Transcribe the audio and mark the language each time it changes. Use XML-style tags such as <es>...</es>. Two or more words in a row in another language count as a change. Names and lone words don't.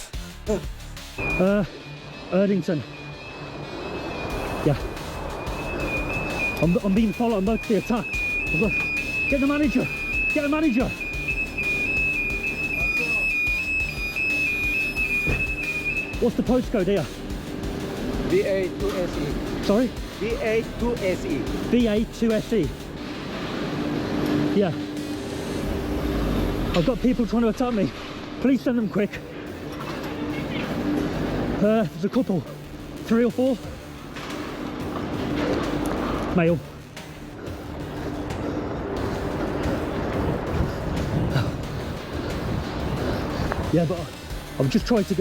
<en>Erdington. Yeah. I'm being followed, I'm about to be attacked. Get the manager! Get the manager! What's the postcode here? BA2SE. Sorry? BA2SE. BA2SE. Yeah. I've got people trying to attack me. Please send them quick. There's a couple. 3 or 4. Male. Yeah, but I'm just trying to go.</en>